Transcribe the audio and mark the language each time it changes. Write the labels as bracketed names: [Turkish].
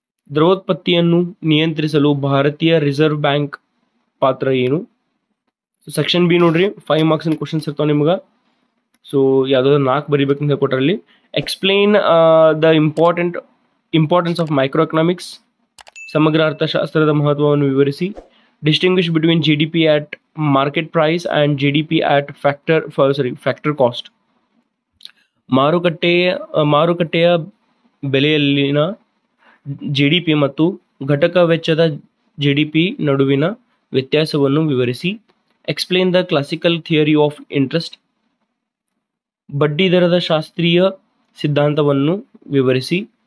[Kannada] ದ್ರವೋತ್ಪತ್ತಿಯನ್ನು ನಿಯಂತ್ರಿಸಲು ಭಾರತೀಯ reserve bank ಪಾತ್ರ ಏನು. ಸೆಕ್ಷನ್ ಬಿ ನೋಡ್ರಿ 5 ಮಾರ್ಕ್ಸ್ ಕ್ವಶನ್ಸ್ ಇರ್ತಾವೆ ನಿಮ್ಗೆ. ಸೊ ಯಾವುದಾದ್ರು 4 ಬರಿಬೇಕಂತ ಕೊಟ್ಟರಲ್ಲಿ. [English] explain the importance of microeconomics, [Kannada] ಸಮಗ್ರ ಅರ್ಥಶಾಸ್ತ್ರದ ಮಹತ್ವವನ್ನು ವಿವರಿಸಿ. [English] Distinguish between GDP at market price and GDP at factor cost. [Kannada] ಮಾರುಕಟ್ಟೆಯ ಬೆಲೆಯಲ್ಲಿನ GDP ಮತ್ತು ಘಟಕ ವೆಚ್ಚದ GDP ನಡುವಿನ ವ್ಯತ್ಯಾಸವನ್ನು ವಿವರಿಸಿ. [English] explain the classical theory of interest, [Kannada] ಬಡ್ಡಿ ದರದ ಶಾಸ್ತ್ರೀಯ ಸಿದ್ಧಾಂತವನ್ನು ವಿವರಿಸಿ.